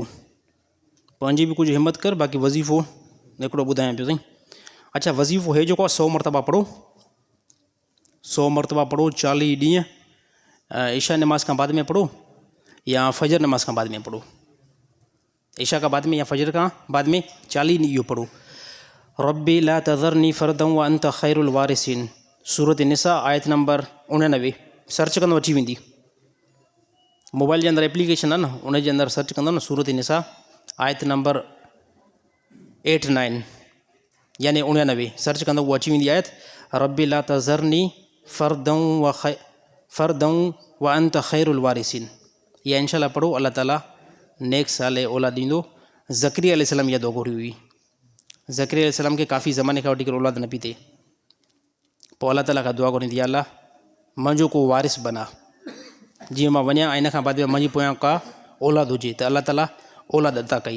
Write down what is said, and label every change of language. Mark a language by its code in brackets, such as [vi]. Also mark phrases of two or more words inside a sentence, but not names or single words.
[sd] पंहिंजी बि कुझु हिमत कर, बाक़ी वज़ीफ़ो हिकिड़ो ॿुधायां पियो साईं। अच्छा वज़ीफ़ो हे जेको आहे 100 मरतबा पढ़ो, 100 मरतबा पढ़ो 40 ॾींहं, ईशा नमाज़ खां बाद में पढ़ो या फजर नमाज़ खां बाद में पढ़ो। ईशा खां बाद में या फजर खां बाद में 40 ॾींहं इहो पढ़ो। [ar] رب لا تذرني فردا وأنت خير الوارثين, [sd] सूरत निसा आयत नंबर 99। सर्च कंदो अची वेंदी, मोबाइल जे अंदरि एप्लीकेशन आहे न उन जे अंदरि सर्च कंदो न सूरत निसा आयत नंबर 89 यानी 99 सर्च कंदो उहो अची वेंदी आयत। [ar] رب لا تذرني فردا وأنت خير الوارثين. [sd] या इंशाल्लाह पढ़ो, अल्लाह ताला नेक साल औलाद ॾींदो। ज़करिया अलैहिस्सलाम इहा दुआ घुरी हुई। ज़करिया अलैहिस्सलाम खे काफ़ी ज़माने खां वठी करे औलाद न पई थिए, पोइ अल्लाह ताला खां दुआ घुरी थी, अल्लाह मुंहिंजो को वारिस बना, जीअं मां वञा ऐं इन खां बाद में मुंहिंजी पोयां का औलाद हुजे, त अल्लाह ताला औलाद अता कई।